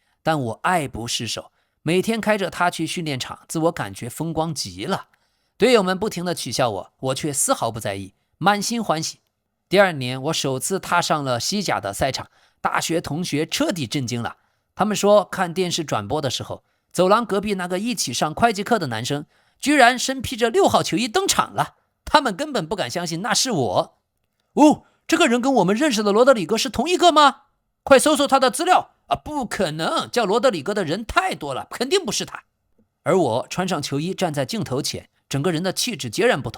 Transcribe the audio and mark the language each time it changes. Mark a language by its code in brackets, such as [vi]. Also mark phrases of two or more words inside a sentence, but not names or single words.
[zh] 但我愛不釋手，每天開着它去訓練場，自我感覺風光極了。隊友們不停地取笑我，我卻絲毫不在意，滿心歡喜。第2年，我首次踏上了西甲的賽場，大學同學徹底震驚了。他們說，看電視轉播的時候，走廊隔壁那個一起上會計課的男生，居然身披着6號球衣登場了。他們根本不敢相信那是我。哦，這個人跟我們認識的羅德里戈是同一個嗎？快搜搜他的資料啊！不可能，叫羅德里戈的人太多了，肯定不是他。而我穿上球衣站在鏡頭前，整個人的氣質截然不同。